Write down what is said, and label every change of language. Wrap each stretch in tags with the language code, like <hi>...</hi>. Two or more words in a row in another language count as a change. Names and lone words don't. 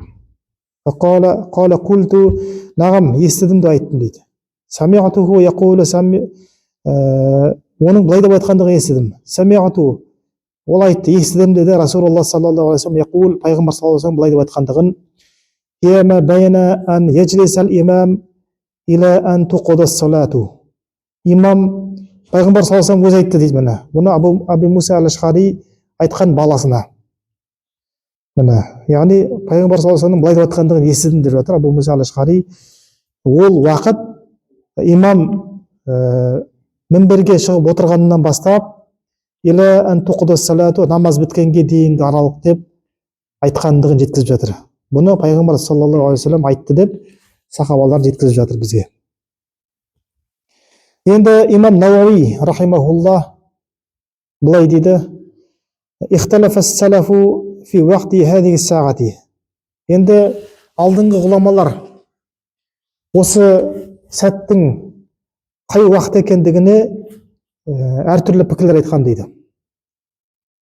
<ar>قال قلت نعم,</ar> <kk>естідім деп айттым дейді.</kk> <ar>سمعته يقول,</ar> <kk>оның былай деп айтқандығын естідім.</kk> <ar>Сами'ту,</ar> <kk>ол айтты, естідім деді</kk> <ar>رسول الله صلى الله عليه وسلم يقول, пайғамбар صلى الله عليه وسلم</ar> <kk>былай деп айтқандығын:</kk> <ar>ما بين أن يجلس الإمام إلى أن تقضى الصلاة.</ar> <kk>Имам, пайғамбар</kk> <ar>صلى الله عليه وسلم</ar> <kk>өзі айтты дейді. Міне бұны Аби Муса ал-Аш'ари айтқан баласына. Міне, яғни пайғамбар</kk> <ar>صلى الله عليه وسلم</ar> <kk>былай деп айтқандығын естідім деп жатыр Абу Муса ал-Аш'ари. Ол уақыт имам мінберге шығып отырғаннан бастап</kk> <ar>إلى أن تقضى الصلاة,</ar> <kk>намаз біткенге дейінгі аралық деп айтқандығын жеткізіп жатыр. Бұны пайғамбар</kk> <ar>صلى الله عليه وسلم</ar> <kk>айтты деп сахабалар жеткізіп жатыр бізге. Енді имам Науави рахимахулла былай дейді:</kk> <ar>اختلف السلف في وقت هذه الساعة.</ar> <kk>Енді алдыңғы ғұламалар осы сәттің қай уақыт екендігіне әртүрлі пікірлер айтқан дейді.</kk>